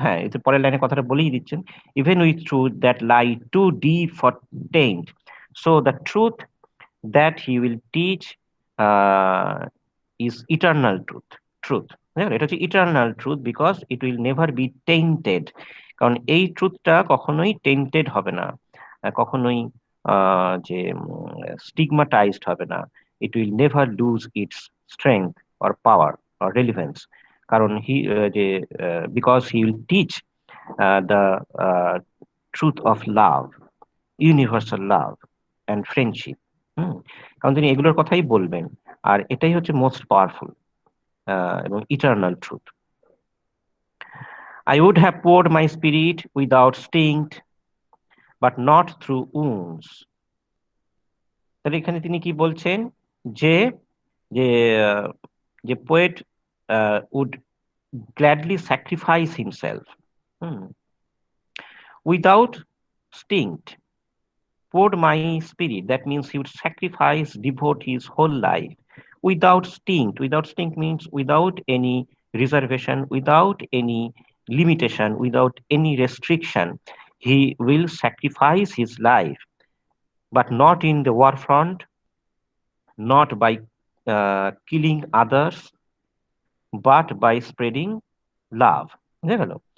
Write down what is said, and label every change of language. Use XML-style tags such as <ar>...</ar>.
<bn>হ্যাঁ, এই যে পরের লাইনে কথাটা বলেই দিচ্ছেন,</bn> <en>even with truth that lie too deep for taint. So the truth that he will teach uh, is eternal truth. Truth.</en> <bn>হ্যাঁ, এটা হচ্ছে</bn> <en>eternal truth because it will never be tainted.</en> <bn>কারণ এই ট্রুথটা কখনোই টেন্টেড হবে না, কখনোই যে স্টিগমাটাইজড হবে না।</bn> <en>It will never lose its strength or power or relevance. কারণ because he will teach the truth of love, universal love and friendship.</en> <bn>কারণ তিনি এগুলোর কথাই বলবেন, আর এটাই হচ্ছে মোস্ট পাওয়ারফুল এবং eternal truth.</bn> <en>I would have poured my spirit without stint, but not through wounds.</en> <bn>তাহলে এখানে তিনি কি বলছেন, যে যে যে poet</bn> <en>would gladly sacrifice himself without stint, poured my spirit. That means he would sacrifice, devote his whole life without stint. Without stint means without any reservation, without any limitation, without any restriction. He will sacrifice his life, but not in the war front, not by killing others, but by spreading love.</en> <bn>বুঝে গেল?</bn>